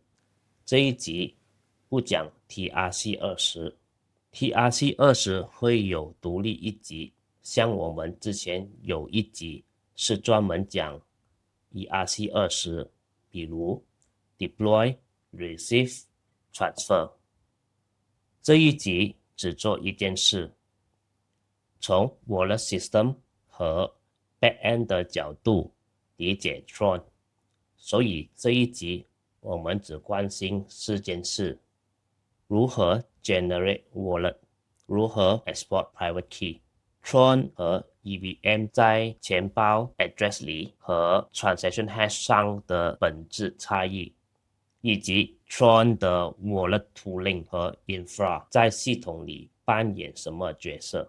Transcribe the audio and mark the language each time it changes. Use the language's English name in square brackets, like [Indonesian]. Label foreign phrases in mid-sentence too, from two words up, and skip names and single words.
[Chinese] 這一集不講 TRC-20，TRC-20 會有獨立一集，像我們之前有一集是專門講 ERC-20， 比如 [English] Deploy、Receive、Transfer。 [Chinese] 這一集只做一件事，從 [English] Wallet System [Chinese] 和 Backend 的角度理解 Tron。所以這一集我們只關心4件事：如何 [English] Generate Wallet， [Chinese] 如何 [English] Export Private Key。 [Chinese] Tron 和 EVM 在錢包 address 裡和 [English] Transaction Hash [Chinese] 上的本質差異，以及 Tron 的 [English] Wallet Tooling [Chinese] 和 Infra 在系統裡扮演什麼角色。